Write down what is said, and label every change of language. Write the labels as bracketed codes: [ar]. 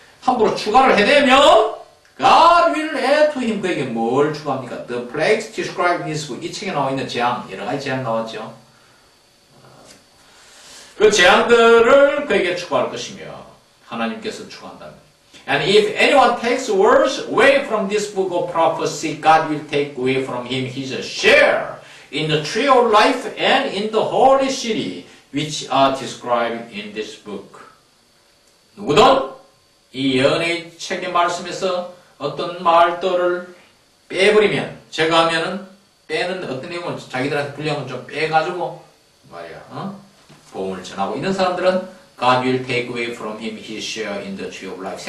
[ko] 함부로 추가를 해내면 [en] God will add to him. [ko] 그에게 뭘 추가합니까? [en] The plagues described in this book. [ko] 이 책에 나와 있는 재앙, 여러 가지 재앙 나왔죠. 그 재앙들을 그에게 추가할 것이며 하나님께서 추가한답니다. [en] And if anyone takes words away from this book of prophecy, God will take away from him his share in the tree of life and in the holy city, which are described in this book. [ko] 누구든 이 예언의 책의 말씀에서 어떤 말들을 빼버리면, 제거하면은 빼는 어떤 내용은 자기들한테 불리한 건 좀 빼가지고 말이야, 복음을 전하고 이런 사람들은 [en] God will take away from him his share in the tree of life.